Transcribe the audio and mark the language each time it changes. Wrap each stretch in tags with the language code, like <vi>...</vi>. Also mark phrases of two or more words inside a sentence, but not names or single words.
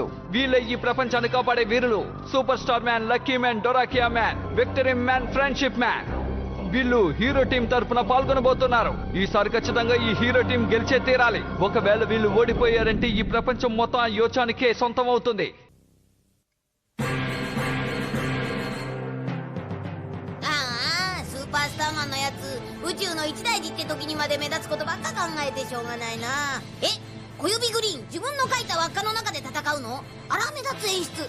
<te>వీళ్ళే ఈ ప్రపంచాన్ని కాపాడే వీరులు. సూపర్ స్టార్ మ్యాన్, లక్కీ మ్యాన్, డొరాకియా మ్యాన్, విక్టరీ మ్యాన్, ఫ్రెండ్షిప్ మ్యాన్. వీళ్ళు హీరో టీం తరపున పాల్గొనబోతున్నారు. ఈసారి ఖచ్చితంగా ఈ హీరో టీం గెలిచే తీరాలి. ఒకవేళ వీళ్ళు ఓడిపోయారంటే ఈ ప్రపంచం మొత్తం ఆ యోచానికే సొంతం అవుతుంది.</te> <ja>スーパースターマンのやつ、宇宙の一大事って時にまで目立つことばっか考えてしょうがないな。え、小指グリーン自分の描いた輪っかの中で戦うの？あら目立つ演出。</ja>